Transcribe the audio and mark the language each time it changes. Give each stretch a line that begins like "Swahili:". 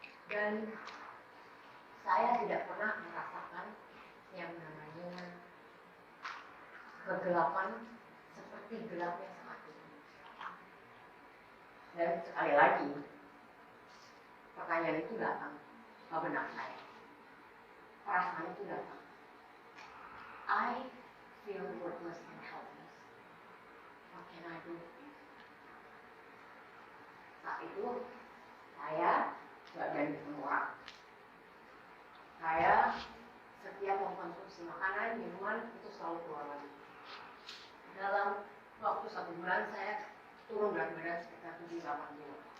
Indonesian: Dan saya tidak pernah merasakan yang namanya kegelapan seperti gelapnya saat ini. Dan sekali lagi, pertanyaan itu datang ke benak saya. Perasaan itu datang.
English: I feel worthless and helpless. What can I do?
Indonesian: Saat itu, saya gak berani ketemu orang. Saya setiap mengkonsumsi makanan, minuman, itu selalu keluar lagi. Dalam waktu 1 bulan, saya turun berat badan sekitar 7-8 kilo.